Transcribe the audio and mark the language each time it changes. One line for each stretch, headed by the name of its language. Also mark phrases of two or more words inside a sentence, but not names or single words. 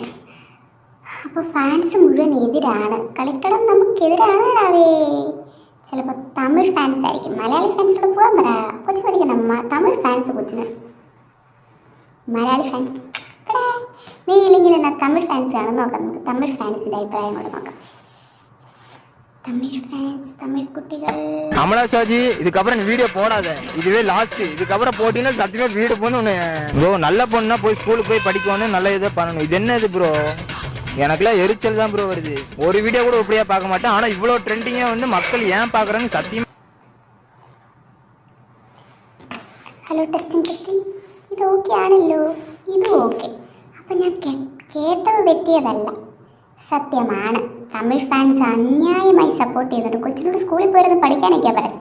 Malayalam: അപ്പോൾ ഫാൻസ് മുഴുവൻ എതിരാണ്. കളിക്കടം നമുക്കെതിരാണാവേ. ചിലപ്പോൾ തമിഴ് ഫാൻസ് ആയിരിക്കും. മലയാളി ഫാൻസിനോട് പോകാൻ പറ. കൊച്ചു പഠിക്കണം. തമിഴ് ഫാൻസ് കൊച്ചിന്. മലയാളി ഫാൻസ് നീ ഇല്ലെങ്കിൽ എന്നാ തമിഴ് ഫാൻസ് ആണെന്ന് നോക്കാം. നമുക്ക് തമിഴ് ഫാൻസിൻ്റെ അഭിപ്രായം കൂടെ നോക്കാം.
Tamil: தமிழ் ஃபேன்ஸ், தமிழ் குட்டிகள். அமலா சாஜி, இதுக்கப்புறம் வீடியோ போடாத. இதுவே லாஸ்ட். இதுக்கப்புறம் போட்டீங்கன்னா சத்தியமா வீடியோ போன்னு ப்ரோ. நல்ல பொண்ணா போய் ஸ்கூலுக்கு போய் படிக்கணும், நல்ல இதை பண்ணணும். இது என்ன இது ப்ரோ? எனக்குலாம் எரிச்சல் தான் ப்ரோ வருது. ஒரு வீடியோ கூட இப்படியா பார்க்க மாட்டேன். ஆனால் இவ்வளோ ட்ரெண்டிங்காக வந்து மக்கள் ஏன் பார்க்குறாங்க சத்தியம்.
English: Hello, testing.
Malayalam: ഇത് ഓക്കെ ആണല്ലോ. ഇത് ഓക്കെ. അപ്പം ഞാൻ കേട്ടത് തെറ്റിയതല്ല, സത്യമാണ്. തമിഴ് ഫാൻസ് അന്യായമായി സപ്പോർട്ട് ചെയ്യുന്നുണ്ട്. കൊച്ചിനോട് സ്കൂളിൽ പോയിരുന്ന് പഠിക്കാനൊക്കെയാണ് പറയുന്നത്.